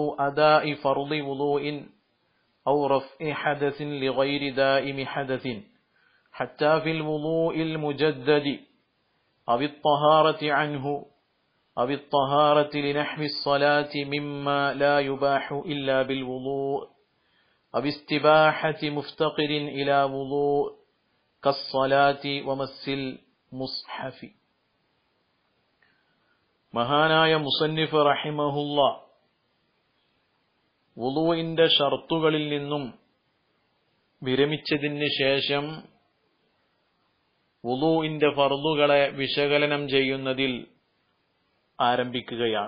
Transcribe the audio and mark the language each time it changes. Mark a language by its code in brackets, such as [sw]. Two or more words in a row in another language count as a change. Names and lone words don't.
[ar] أداء فرض وضوء أو رفع حدث لغير دائم حدث حتى في الوضوء المجدد أو الطهارة عنه أو الطهارة لنحو الصلاة مما لا يباح إلا بالوضوء أو استباحة مفتقر إلى وضوء كالصلاة ومس المصحف. [ml] മഹാനായ മുസന്നിഫ് റഹിമഹുള്ള വുളൂഇന്റെ ഷർത്തുകളിൽ നിന്നും വിരമിച്ചതിന് ശേഷം വുളൂഇന്റെ ഫർളുകളെ വിശകലനം ചെയ്യുന്നതിൽ ആരംഭിക്കുകയാണ്.